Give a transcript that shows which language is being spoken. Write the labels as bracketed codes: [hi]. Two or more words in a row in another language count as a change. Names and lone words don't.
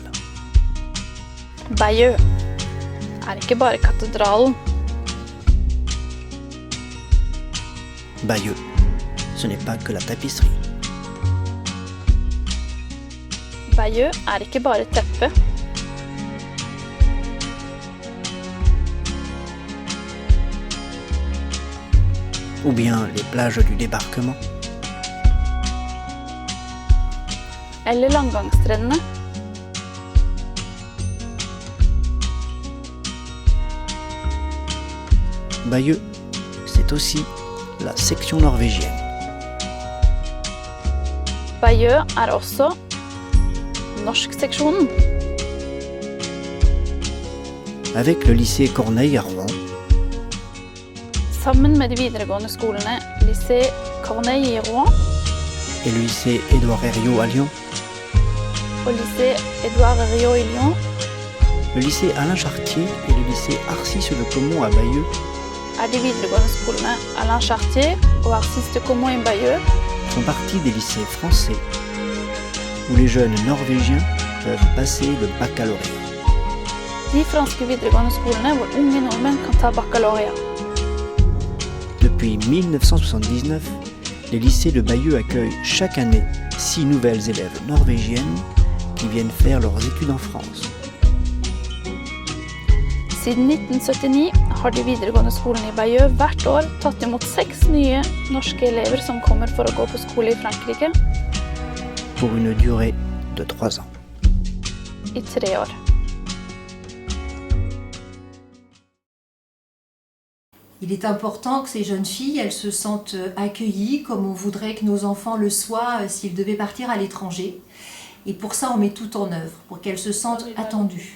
[no] Bayeux ikke bare katedralen. [fr] Bayeux, ce n'est pas que la tapisserie. [no] Bayeux ikke bare teppet. [fr] Ou bien les plages du débarquement. [no] Eller landgangsstrendene. [fr] Bayeux, c'est aussi la section norvégienne. [no] Bayeux også norskseksjonen. [fr] Avec le lycée Corneille à Rouen. [no] Sammen med de videregående skolene lycée Corneille i Rouen [fr] Et le lycée Édouard Herriot à Lyon. [no] og lycée Édouard Herriot i Lyon. [fr] Le lycée Alain Chartier et le lycée Arcis-le-Caumont à Bayeux. [no] De videregående skolene Alain Chartier og Arcis-le-Caumont i Bayeux. [fr] Font partie des lycées français où les jeunes norvégiens peuvent passer le baccalauréat. [no] De franske videregående skolene hvor unge nordmenn kan ta baccalauréat. [fr] Depuis 1979, les lycées de Bayeux accueillent chaque année 6 nouvelles élèves norvégiennes qui viennent faire leurs études en France. [no] Siden 1979 har de videregående skolene i Bayeux hvert år tatt imot 6 nye norske elever som kommer for å gå på skole i Frankrike [fr] Pour une durée de 3 ans. [no] i 3 år. [fr] Il est important que ces jeunes filles, elles se sentent accueillies comme on voudrait que nos enfants le soient s'ils devaient partir à l'étranger. Et pour ça, on met tout en œuvre, pour qu'elles se sentent attendues.